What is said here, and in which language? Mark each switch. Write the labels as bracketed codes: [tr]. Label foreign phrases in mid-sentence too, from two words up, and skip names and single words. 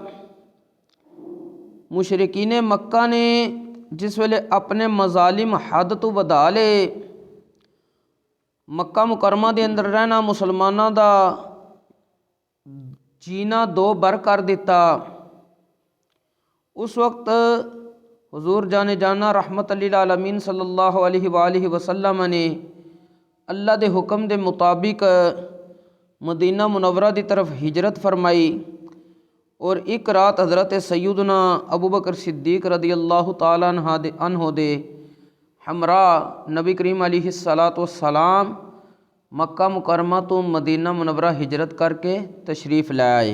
[pa] مشرکینِ مکہ نے جس ویلے اپنے مظالم حد توں ودھا لے، مکہ مکرمہ دے اندر رہنا مسلماناں دا جینا دو بر کر دتا. اس وقت حضور جانِ جاناں [ar] رحمة للعالمين صلى الله عليه وسلم [pa] نے اللہ دے حکم دے مطابق مدینہ منورہ دی طرف ہجرت فرمائی. اور اک رات حضرت سیدنا ابو بکر صدیق [ar] رضي الله تعالى عنه [pa] دے ہمراہ نبی کریم [ar] عليه الصلاة والسلام [pa] مکہ مکرمہ توں مدینہ منورہ ہجرت کرکے تشریف لے آئے.